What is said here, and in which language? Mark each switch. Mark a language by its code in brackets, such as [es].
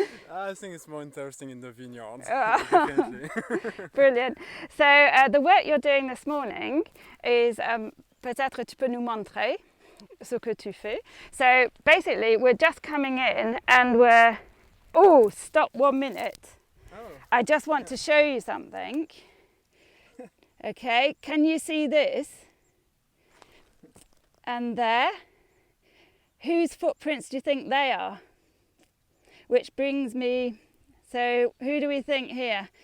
[en] I think it's more interesting in the vineyards. Definitely. Brilliant. So the work you're doing this morning is [fr] peut-être tu peux nous montrer ce que tu fais. [en] So basically we're just coming in and we're stop 1 minute. I just want to show you something. Okay, can you see this? And there? Whose footprints do you think they are? Which brings me, so who do we think here?